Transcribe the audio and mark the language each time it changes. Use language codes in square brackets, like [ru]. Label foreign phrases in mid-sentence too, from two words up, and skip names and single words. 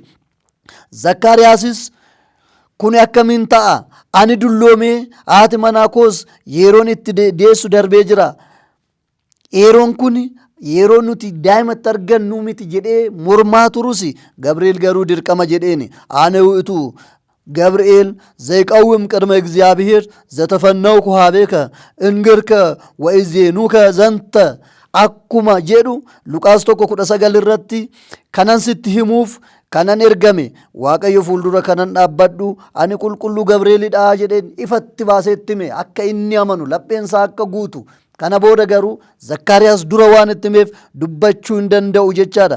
[om] Zakkaariyaasis kun akkamiin ta'a? Ani dulloomee haati manaa koos yeroon itti deessu darbee jira. Yeroon kun yeroo nuti daa'imatti argannu miti jedhee mormaa turus Gabri'eel garuu dirqama jedheeni. Ana [gez] ውእቱ ገብርኤል ዘይቀውም ቅድመ እግዚአብሔር ዘተፈነውኩ ኀቤከ እንግርከ ወኢዜኑከ ዘንተ [om] akkuma jedhu Luqaas 1:19 irratti kanan sitti himuuf kanan ergame Waaqayyo fuuldura kanan dhaabbadhu ani qulqulluu Gabri'eelidha jedheen ifatti baaseetti hime akka inni amanu lapheensaa akka guutu Kana booda garuu Zakkaariyaas dura waan itti himeef dubbachuu hin danda'u jechaadha.